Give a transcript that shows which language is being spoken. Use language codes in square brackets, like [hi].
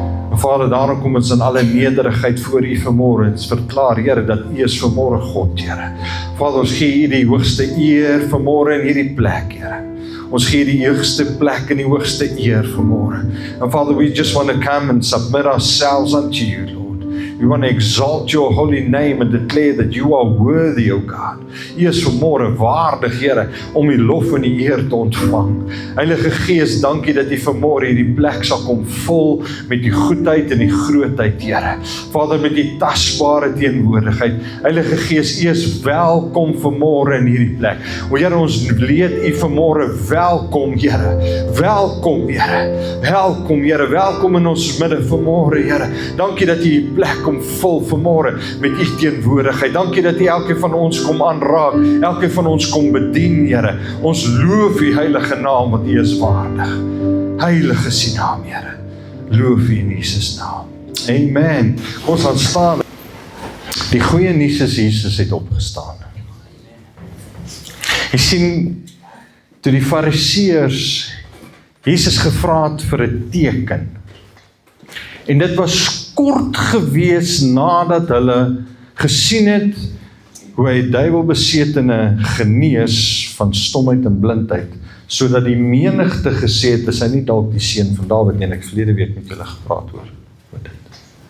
[af] En Vader, daarom kom ons in alle nederigheid voor U vanmôre en verklaar, Here, dat U is vanmôre God, Here. Vader, ons gee U die hoogste eer vanmôre in hierdie plek, Here. Ons gee die hoogste plek en die hoogste eer vanmôre. [en] And Father, we just want to come and submit ourselves unto You, Lord. We want to exalt Your holy name and declare that You are worthy, O God. [af] U is vanmôre waardig, Here, om die lof en die eer te ontvang. Heilige Gees, dankie dat U vanmôre hierdie plek sal kom vol met die goedheid en die grootheid, Here. Vader, met die tasbare teenwoordigheid. Heilige Gees, U is welkom vanmôre in hierdie plek. O Here, ons leed U vanmôre welkom, Here. Welkom, Here. Welkom, Here. Welkom in ons midde vanmôre, Here. Dankie dat U die plek kom vul vanmôre met U teenwoordigheid. Dankie dat U elkeen van ons kom aanraak, elkeen van ons kom bedien, Here. Ons loof U heilige naam, want U is waardig. Heilig is U naam, Here. Loof U in Jesus naam. Amen. Ons gaan staan. Die goeie nuus is Jesus het opgestaan. Jy sien, toe die Fariseërs Jesus gevra het vir 'n teken, en dit was kort gewees nadat hulle gesien het hoe hy duiwelbesetene genees van stomheid en blindheid, sodat die menigte gesê het, is hy nie dalk die seun van Dawid, en ek verlede week met julle gepraat oor dit.